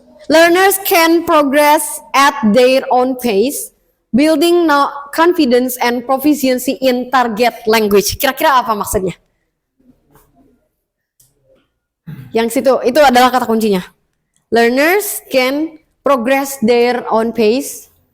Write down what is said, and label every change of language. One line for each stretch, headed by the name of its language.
English: Learners can progress at their own pace, building confidence and proficiency in target language.
Indonesian: Kira-kira apa maksudnya? Yang situ, itu adalah kata kuncinya.
English: Learners can progress their own pace.